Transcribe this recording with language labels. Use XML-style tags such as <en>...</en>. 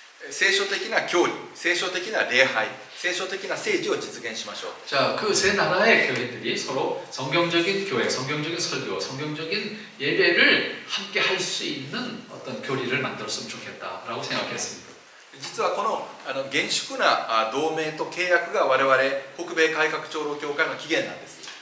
<ja>聖書的な教理、聖書的な礼拝、聖書的な政治を実現しましょう。</ja> <ko>자, 그 세 나라의 교회들이 서로 성경적인 교회, 성경적인 설교, 성경적인 예배를 함께 할 수 있는 어떤 교리를 만들었으면 좋겠다라고 생각했습니다.</ko> <ja>実はこの厳粛な同盟と契約が我々北米改革長老教会の起源なんです。</ja>